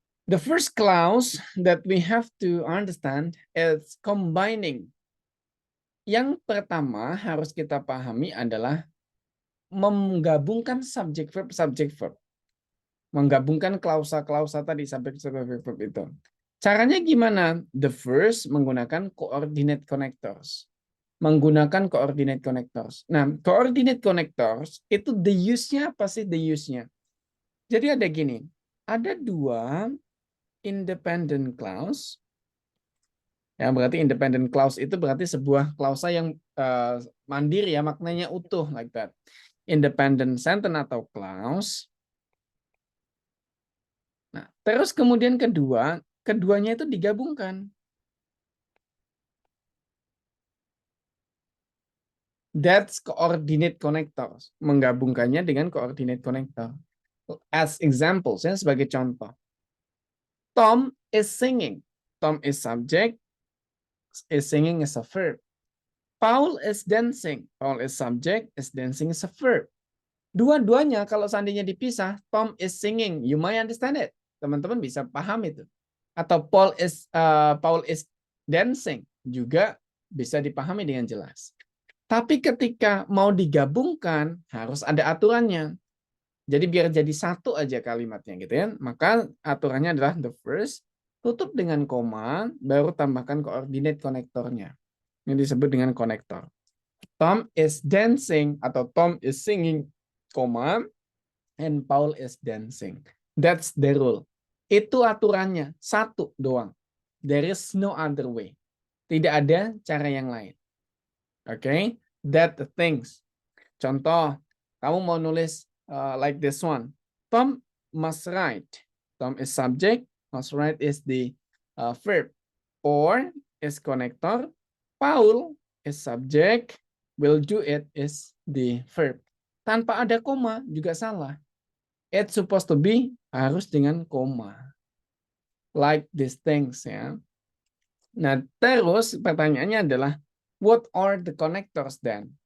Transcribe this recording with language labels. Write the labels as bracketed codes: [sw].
[en] The first clause that we have to understand is combining. [id] Yang pertama harus kita pahami adalah menggabungkan subject verb. Menggabungkan klausa-klausa tadi subject verb itu. Caranya gimana? [en] The first [id] menggunakan coordinate connectors. Menggunakan coordinate connectors. Nah, coordinate connectors itu the use-nya apa sih the use-nya? Jadi ada gini, ada dua independent clause. Ya, berarti independent clause itu berarti sebuah klausa yang mandiri ya, maknanya utuh [en] like that. Independent sentence atau clause. [id] Nah, terus kemudian keduanya itu digabungkan. [en] That's coordinate connectors. [id] Menggabungkannya dengan coordinate connector. [en] As examples, ya, [id] sebagai contoh. [en] Tom is singing. Tom is subject. Is singing is a verb. Paul is dancing. Paul is subject. Is dancing is a verb. [id] Dua-duanya kalau seandainya dipisah, [en] Tom is singing. You might understand it. [id] Teman-teman bisa paham itu. Atau [en] Paul is dancing. [id] Juga bisa dipahami dengan jelas. Tapi ketika mau digabungkan, harus ada aturannya. Jadi biar jadi satu aja kalimatnya gitu ya. Maka aturannya adalah the first, tutup dengan koma, baru tambahkan coordinate konektornya. Ini disebut dengan konektor. [en] Tom is dancing atau Tom is singing, koma, and Paul is dancing. That's the rule. [id] Itu aturannya, satu doang. [en] There is no other way. [id] Tidak ada cara yang lain. [en] Okay, that the things. [id] Contoh, kamu mau nulis [en] like this one. Tom must write. Tom is subject, was right is the verb. Or is connector. Paul is subject, will do it is the verb. [id] Tanpa ada koma juga salah. [en] It's supposed to be [id] harus dengan koma. [en] Like these things ya. [id] Nah, terus pertanyaannya adalah [en] what are the connectors then?